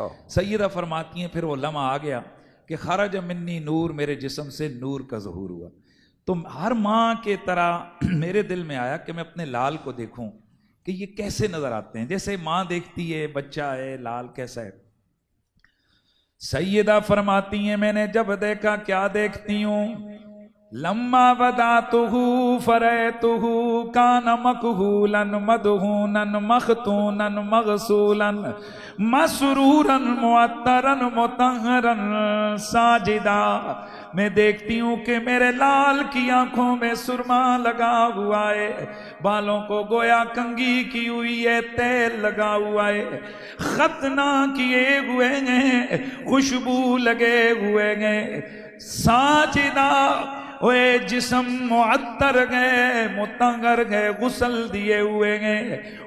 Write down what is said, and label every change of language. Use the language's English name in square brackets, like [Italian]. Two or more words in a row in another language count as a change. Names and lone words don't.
[Urdu] سیدہ فرماتی ہیں پھر وہ لمحہ آ گیا کہ [Arabic] خرج منی نور، [Urdu] میرے جسم سے نور کا ظہور ہوا۔ تو ہر ماں کے طرح میرے دل میں آیا کہ میں اپنے لال کو دیکھوں کہ یہ کیسے نظر آتے ہیں، جیسے ماں دیکھتی ہے بچہ ہے لال کیسا ہے۔ سیدہ فرماتی ہیں میں نے جب دیکھا، کیا دیکھتی ہوں [Arabic] لما بدأته فرأيته كان مكحولا مدهونا مختونا مغسولا مسرورا معطرا مطهرا ساجدا. [Urdu] میں دیکھتی ہوں کہ میرے لال کی آنکھوں میں سرمہ لگا ہوا ہے، بالوں کو گویا کنگھی کی ہوئی ہے، تیل لگا ہوا ہے، ختنہ کیے ہوئے ہیں، خوشبو لگے ہوئے ہیں، ساجدہ اوئے جسم معطر گئے، مطہر گئے، غسل دیے ہوئے ہیں, खुशबू लगे हुए हैं, साजिदा ओए जिस्म मुअत्तर गए, मुतहर गए, गुसल दिए हुए हैं।